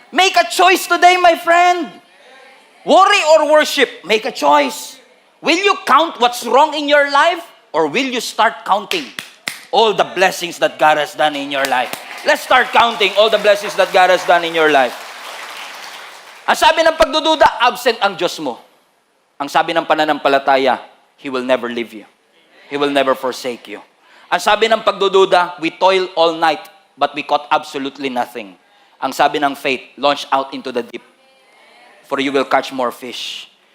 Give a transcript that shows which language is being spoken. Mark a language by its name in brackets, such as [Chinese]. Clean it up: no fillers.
[English] Make a choice today, my friend. Worry or worship, make a choice. Will you count what's wrong in your life? Or will you start counting all the blessings that God has done in your life? Let's start counting all the blessings that God has done in your life. [Filipino] Ang sabi ng pagdududa, absent ang Diyos mo. Ang sabi ng pananampalataya, [English] He will never leave you. He will never forsake you. [Filipino] Ang sabi ng pagdududa, [English] we toil all night, but we caught absolutely nothing. [Filipino] Ang sabi ng [English] faith, launch out into the deep, for you will catch more fish.